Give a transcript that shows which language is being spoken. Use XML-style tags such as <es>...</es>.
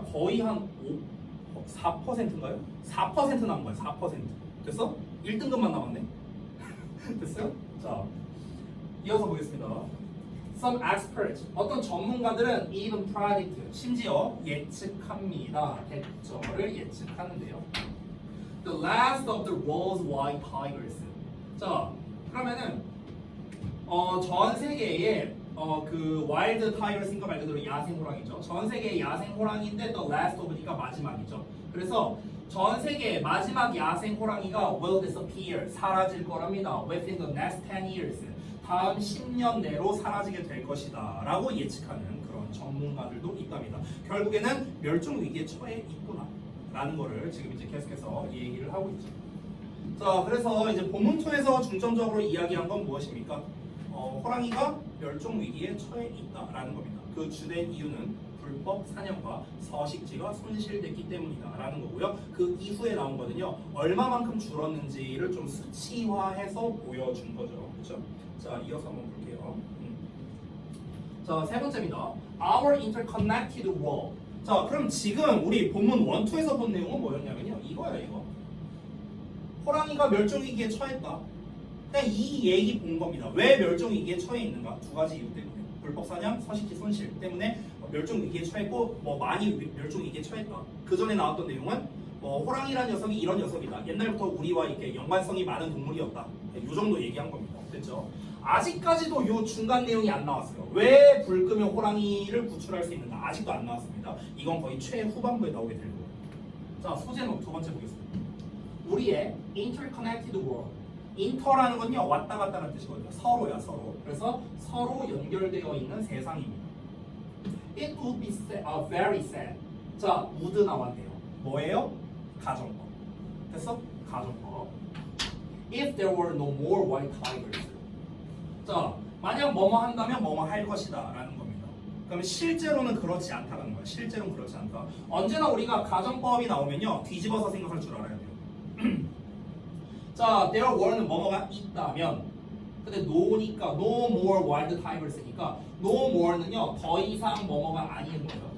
<ko>거의 한 4%인가요? 4% 남은 거야. 4%. 됐어? 1등급만 남았네. 됐어요? 자, 이어서 보겠습니다.</ko> <en>Some experts,</en> <ko>어떤 전문가들은</ko> <en>even predict,</en> <ko>심지어 예측합니다. 대처를 예측하는데요.</ko> <en>The last of the world's white tigers.</en> <ko>자, 그러면은 전 세계의 그 와일드 타이거스인가 말 그대로 야생 호랑이죠. 전 세계의 야생 호랑이인데</ko> <en>the last of</en> <ko>니까 마지막이죠. 그래서 전 세계의 마지막 야생 호랑이가</ko> <en>will disappear,</en> <ko>사라질 거랍니다.</ko> <en>Within the next 10 years.</en> <ko>다음 10년 내로 사라지게 될 것이다 라고 예측하는 그런 전문가들도 있답니다. 결국에는 멸종 위기에 처해 있구나 라는 거를 지금 이제 계속해서 얘기를 하고 있죠. 자, 그래서 이제 본문 2에서 중점적으로 이야기한 건 무엇입니까? 호랑이가 멸종 위기에 처해 있다라는 겁니다. 그 주된 이유는 불법 사냥과 서식지가 손실됐기 때문이다라는 거고요. 그 이후에 나온 거는요, 얼마만큼 줄었는지를 좀 수치화해서 보여준 거죠. 그렇죠? 자, 이어서 한번 볼게요. 자, 세 번째입니다.</ko> <en>Our interconnected world.</en> <ko>자, 그럼 지금 우리 본문 1, 2에서 본 내용은 뭐였냐면요, 이거야 이거. 호랑이가 멸종 위기에 처했다. 그냥 이 얘기 본 겁니다. 왜 멸종 위기에 처해 있는가? 두 가지 이유 때문에. 불법 사냥, 서식지 손실 때문에 멸종 위기에 처했고, 많이 멸종 위기에 처했다. 그 전에 나왔던 내용은 호랑이라는 녀석이 이런 녀석이다. 옛날부터 우리와 이렇게 연관성이 많은 동물이었다. 이 정도 얘기한 겁니다. 됐죠? 아직까지도 이 중간 내용이 안 나왔어요. 왜 불 끄면 호랑이를 구출할 수 있는가? 아직도 안 나왔습니다. 이건 거의 최후반부에 나오게 될 거예요. 자, 소제목 두 번째 보겠습니다. 우리의</ko> <en>interconnected world.</en> <ko>인터라는 건요, 왔다 갔다는 뜻이거든요. 서로야, 서로. 그래서 서로 연결되어 있는 세상입니다.</ko> <en>It would be very sad.</en> <ko>자, would 나왔네요. 뭐예요? 가정법. 됐어? 가정법.</ko> <en>If there were no more white tigers.</en> <ko>자, 만약 뭐뭐 한다면 뭐뭐 할 것이다 라는 겁니다. 그러면 실제로는 그렇지 않다는 거예요. 실제로는 그렇지 않다. 언제나 우리가 가정법이 나오면요, 뒤집어서 생각할 줄 알아야 돼요. 자, there were는 뭐뭐가 있다면, 근데 no니까 no more wild tigers니까 no more는요, 더 이상 뭐뭐가 아닌 거예요.</ko>